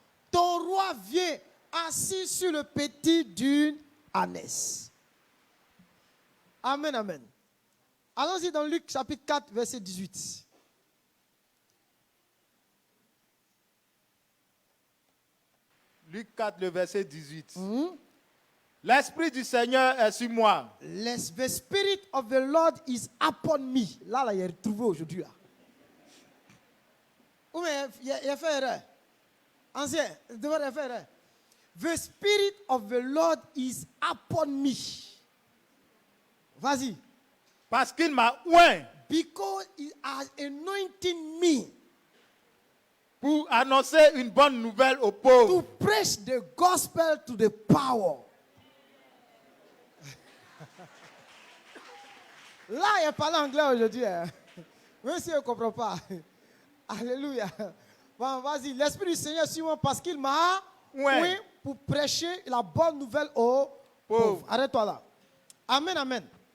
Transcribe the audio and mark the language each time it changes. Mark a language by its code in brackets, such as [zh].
[fr] Ton roi vient assis sur le petit d'une ânesse. Amen, amen. Allons-y dans Luc chapitre 4, verset 18. Luc 4, le verset 18. L'Esprit du Seigneur est sur moi. [en] The Spirit of the Lord is upon me. [fr] Là, il est retrouvé aujourd'hui. Là. Ou bien, il a fait erreur. Ancien, il devrait faire erreur. [en] The Spirit of the Lord is upon me. [fr] Vas-y. Parce qu'il m'a oint. [en] Because he has anointed me. [fr] Pour annoncer une bonne nouvelle aux pauvres. [en] To preach the gospel to the power. [fr] Là, il parle anglais aujourd'hui. Hein. Même si on ne comprend pas. Alléluia. Bon, vas-y, l'Esprit du Seigneur sur moi parce qu'il m'a oint pour prêcher la bonne nouvelle aux pauvres. Arrête-toi là. Amen, amen.